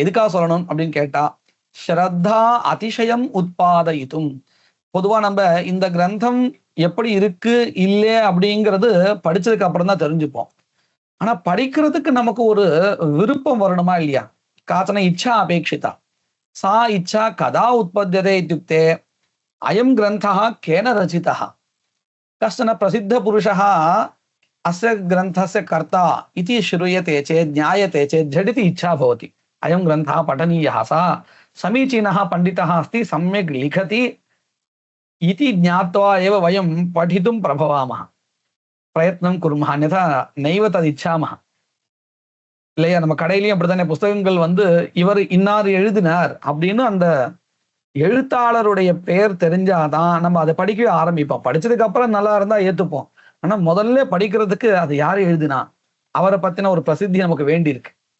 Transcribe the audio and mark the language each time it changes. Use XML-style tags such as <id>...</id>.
<ta>எதுக்காக சொல்லணும் அப்படின்னு கேட்டா</ta> <sa>ஸ்ரத்தா அதிசயம் உத்பாதயிதும்.</sa> <ta>பொதுவா நம்ம இந்த கிரந்தம் எப்படி இருக்கு இல்லை அப்படிங்கிறது படிச்சதுக்கு அப்புறம் தான் தெரிஞ்சுப்போம். ஆனா படிக்கிறதுக்கு நமக்கு ஒரு விருப்பம் வரணுமா இல்லையா?</ta> <sa>காச்சன இச்சா அபேட்சிதா, सा इच्छा कदा उत्पद्यते इत्युक्ते अयं ग्रन्थः केन रचितः, कश्चन प्रसिद्धपुरुषः अस्य ग्रन्थस्य कर्ता इति श्रूयते चेत्, ज्ञायते चेत् झटिति इच्छा भवति, अयं ग्रन्थः पठनीयः, सः समीचीनः पण्डितः अस्ति, सम्यक् लिखति इति ज्ञात्वा एव वयं पठितुं प्रभवामः, प्रयत्नं कुर्मः, अन्यथा नैव तदिच्छामः</sa> <ta>இல்லையா. நம்ம கடையிலயும் அப்படித்தானே, புஸ்தகங்கள் வந்து இவர் இன்னார் எழுதினார் அப்படின்னு அந்த எழுத்தாளருடைய பெயர் தெரிஞ்சாதான் நம்ம அதை படிக்கவே ஆரம்பிப்போம். படிச்சதுக்கு அப்புறம் நல்லா இருந்தா ஏத்துப்போம். ஆனா முதல்ல படிக்கிறதுக்கு அது யாரு எழுதினா, அவரை பத்தின ஒரு பிரசித்தி நமக்கு வேண்டி இருக்கு.</ta>